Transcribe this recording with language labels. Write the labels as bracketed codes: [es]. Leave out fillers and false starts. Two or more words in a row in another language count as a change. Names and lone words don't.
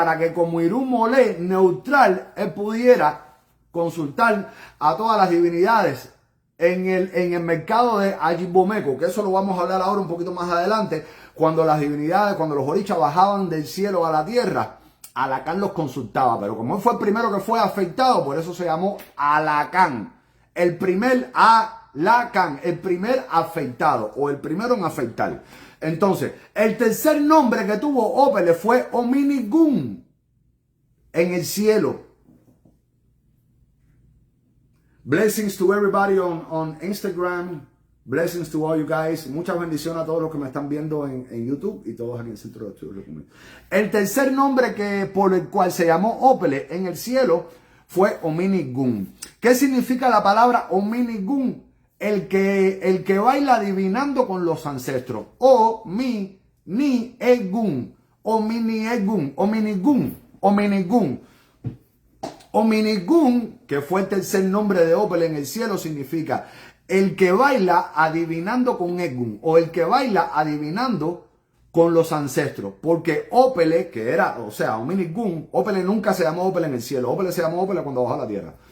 [es] Para que como Irún Molé neutral, él pudiera consultar a todas las divinidades en el mercado de Ajibomeco, que eso lo vamos a hablar ahora un poquito más adelante, cuando las divinidades, cuando los Orichas bajaban del cielo a la tierra, Alacán los consultaba, pero como él fue el primero que fue afectado, por eso se llamó Alacán, el primer Alacán, el primer afectado o el primero en afectar. Entonces, el tercer nombre que tuvo Ópele fue Ominigún en el cielo. [en] Blessings to everybody on Instagram. Blessings to all you guys. [es] Muchas bendiciones a todos los que me están viendo en YouTube y todos aquí en el centro de estudios. El tercer nombre por el cual se llamó Ópele en el cielo fue Ominigún. ¿Qué significa la palabra Ominigún? El que baila adivinando con los ancestros. O-mi-ni-e-gun. O-mi-ni-e-gun. Ominigún. Ominigún. Ominigún, que fue el tercer nombre de Ópele en el cielo, significa el que baila adivinando con Egun, o el que baila adivinando con los ancestros. Porque Ópele, que era, o sea, Ominigún, Ópele nunca se llamó Ópele en el cielo. Ópele se llamó Ópele cuando bajó a la tierra.